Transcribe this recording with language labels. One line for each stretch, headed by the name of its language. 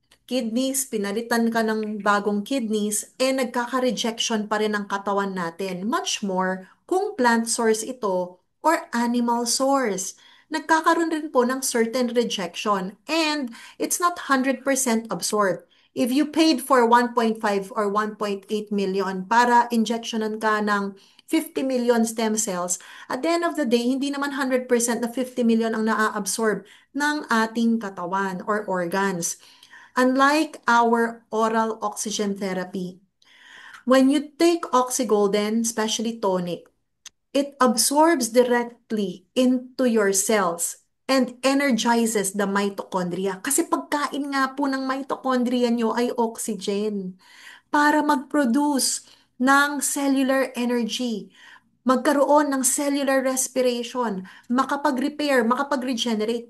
Filipino: Kidneys, pinalitan ka ng bagong kidneys, nagkaka-rejection pa rin ang katawan natin.
English: Much more
Filipino: kung
English: plant source ito or animal source.
Filipino: Nagkakaroon rin po ng
English: certain rejection and it's not 100% absorbed. If you paid for 1.5 or 1.8 million
Filipino: para injectionan ka ng
English: 50 million stem cells, at the end of the day,
Filipino: hindi naman 100% na 50 million ang naa-absorb ng ating katawan
English: or organs. Unlike our oral oxygen therapy, when you take oxygolden, especially tonic, it absorbs directly into your cells and energizes the mitochondria.
Filipino: Kasi pagkain nga po ng mitochondria nyo ay oxygen para mag-produce ng cellular energy, magkaroon ng cellular respiration, makapag-repair, makapag-regenerate.